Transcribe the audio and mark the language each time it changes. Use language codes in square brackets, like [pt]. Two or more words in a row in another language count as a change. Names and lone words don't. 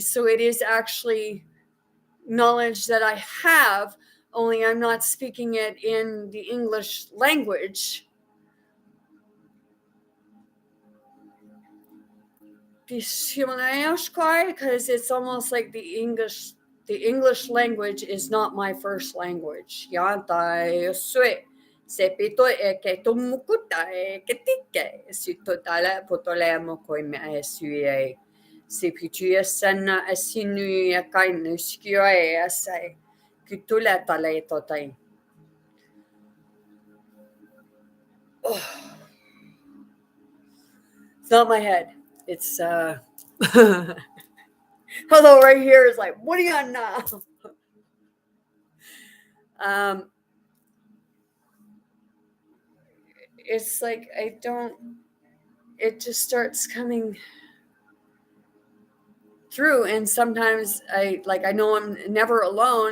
[en] So it is actually knowledge that I have, only I'm not speaking it in the English language. Because it's almost like the English language is not my first language. Sepito e ke tumukuta e ke tike sito tala potole mo koi me e sui Sepitua sana asinu ya kainu skio e asai kitula tala e totai. It's not my head. It's although right here is like, what are you on now? It's like it just starts coming through, and sometimes I know I'm never alone.